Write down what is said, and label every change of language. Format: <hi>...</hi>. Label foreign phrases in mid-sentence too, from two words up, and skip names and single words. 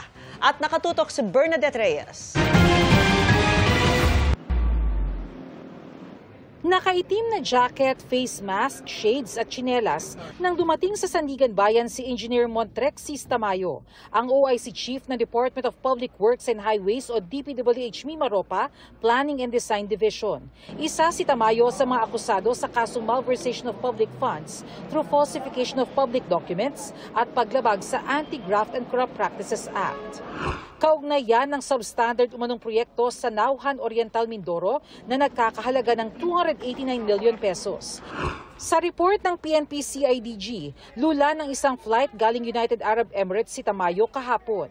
<tl>At nakatutok si Bernadette Reyes. Nakaitim na jacket, face mask, shades at tsinelas nang dumating sa Sandigan Bayan si Engineer Montrexis Tamayo, ang OIC Chief ng Department of Public Works and Highways o DPWH Mimaropa Planning and Design Division. Isa si Tamayo sa mga akusado sa kasong</tl> <en>malversation of public funds through falsification of public documents</en> <tl>at paglabag sa Anti-Graft and Corrupt Practices Act. Kaugnay yan ng substandard umanong proyekto sa Nauhan Oriental Mindoro na nagkakahalaga ng 289</tl> <en>million pesos.</en> <tl>Sa report ng PNP-CIDG, lula ng isang flight galing United Arab Emirates si Tamayo kahapon.</tl>